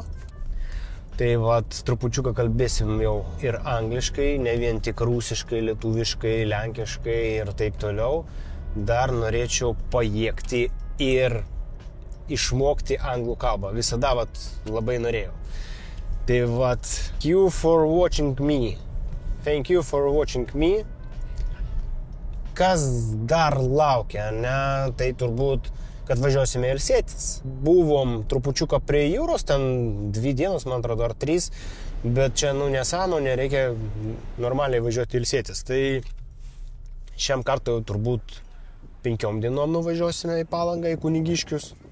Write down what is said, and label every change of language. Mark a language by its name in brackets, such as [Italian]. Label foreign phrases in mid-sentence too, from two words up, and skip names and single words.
[Lithuanian] Tai trupučiuką kalbėsim jau ir angliškai, ne vien tik rusiškai, lietuviškai, lenkiškai ir taip toliau. Dar norėčiau pajėgti ir išmokti anglų kalbą. Visada labai norėjau. [English] Tai thank you for watching me. Thank you for watching me. [Lithuanian] Kas dar laukia, ne? Tai turbūt kad važiuosime ilsėtis. Buvom trupučiuką prie jūros, ten 2 dienos, man atrodo, ar 3, bet čia, nesąmonė, reikia normaliai važiuoti ilsėtis. Tai šiam kartui turbūt 5 dienom nuvažiuosime į Palangą, į Kunigiškius.